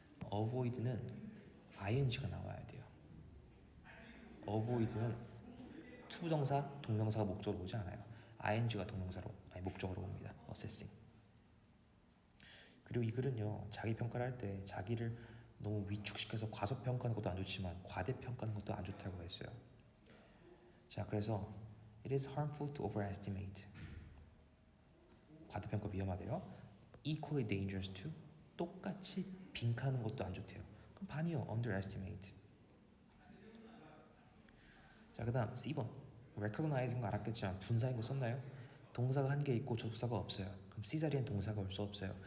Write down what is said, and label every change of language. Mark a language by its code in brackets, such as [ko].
[ko] avoid는 ing가 나와야 돼요. avoid는 투부정사, 동명사가 목적으로 오지 않아요. ing가 동명사로, 아니 목적으로 옵니다. [en] assessing. [ko] 그리고 이 글은요, 자기 평가를 할 때 자기를 너무 위축시켜서 과소평가하는 것도 안 좋지만 과대평가하는 것도 안 좋다고 했어요. 자, 그래서 [en] it is harmful to overestimate. [ko] 과대평가 위험하대요. [en] equally dangerous to [ko] 똑같이 빈칸하는 것도 안 좋대요. 그럼 반이요. underestimate. 자, 그 다음 C번 recognizing 거 알았겠지만 분사인 거 썼나요? 동사가 한 개 있고 접사가 없어요. 그럼 C 자리엔 동사가 올 수 없어요.